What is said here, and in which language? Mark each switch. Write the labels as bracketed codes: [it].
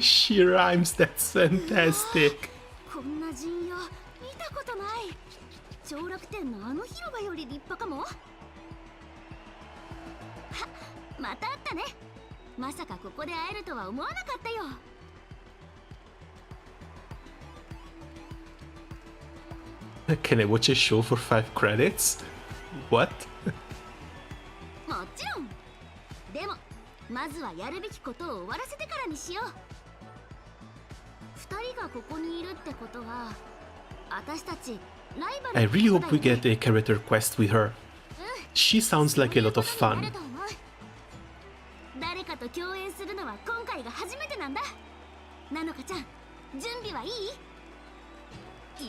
[en] She rhymes, that's fantastic. [ja] こんな陣屋見たことない。上楽天のあの広場より立派かも。また会ったね。まさかここで会えるとは思わなかったよ。 [en] Can I watch a show for 5 credits? What? [ja] もちろん。でもまずはやるべきことを終わらせてからにしよう。2人がここにいるってことは、私たちライバル [en] I really hope we get a character quest with her. She sounds like a lot of fun. [ja] 誰かと共演するのは今回が初めてなんだ。なのかちゃん、準備はいい？